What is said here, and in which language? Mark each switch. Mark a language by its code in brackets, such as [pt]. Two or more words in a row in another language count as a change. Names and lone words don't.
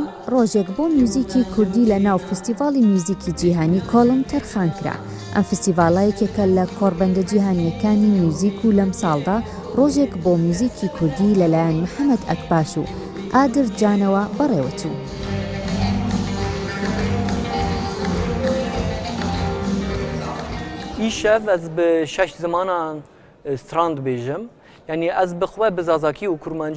[ckb] ڕۆژێک بۆ میوزیکی کوردی لە ناو فستیڤاڵی میوزیکی جیهانی کۆڵم تەرخان کرا. ئەم فستیڤاڵایەکێکە لە کۆڕبەندە جیهانیەکانی میوزیک و لەم ساڵدا ڕۆژێک بۆ میوزیکی کوردی لەلایەن محەممەد ئەکباش و ئادر جانەوە بەڕێوەچوو. [ku] ئیشەv ez bi 6 zimanan strand bêjim yani ez bixwe bi zazakî û kurmancî